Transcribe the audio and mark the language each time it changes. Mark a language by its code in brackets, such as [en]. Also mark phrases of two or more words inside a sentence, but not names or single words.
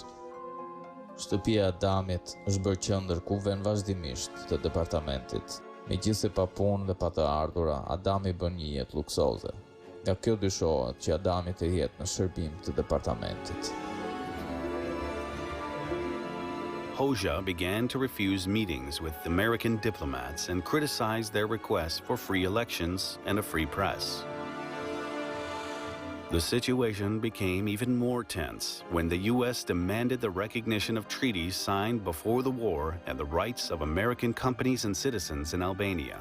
[sq] Shtëpia e Adamit është bërë qendër ku vjen vazhdimisht të departamentit. Megjithëse pa punë dhe pa të ardhura, Adami bën një jetë luksoze. Nga kjo dyshohet që Adami të jetë në shërbim të departamentit. [en] Hoxha began to refuse meetings with American diplomats and criticized their request for free elections and a free press. The situation became even more tense when the U.S. demanded the recognition of treaties signed before the war and the rights of American companies and citizens in Albania.